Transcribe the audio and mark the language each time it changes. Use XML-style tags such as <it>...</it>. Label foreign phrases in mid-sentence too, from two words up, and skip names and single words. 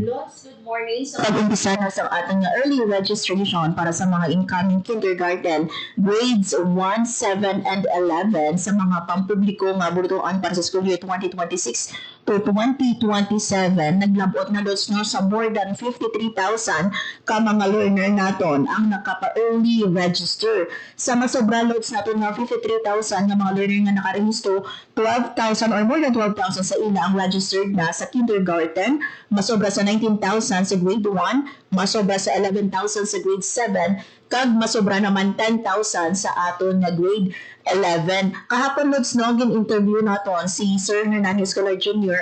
<en>Lods, good morning. So,</en> <hil>Pag-umpisa na sa ating</hil> <en>early registration</en> <hil>para sa mga</hil> <en>incoming kindergarten,</en> <hil>grades 1, 7, and 11 sa mga pampubliko nga burutuan para sa</hil> <en>school year</en> <hil>2026 to 2027. Naglabot na dos no sa</hil> <en>more than</en> <hil>53,000 ka mga learner naton ang nakapa-</hil> <en>early register.</en> <hil>Sa masobra loads naton nga 53,000 nga mga learner nga nakarehistro, 12,000 or</hil> <en>more than</en> <hil>12,000 sa ila ang registered na sa kindergarten, masobra sa 19,000 sa grade 1, masobra sa 11,000 sa grade 7, kag masobra naman 10,000 sa aton nga grade 11. Kahapon Lods no, gin-interview naton si Sir Hernandez Escolar Jr.</hil>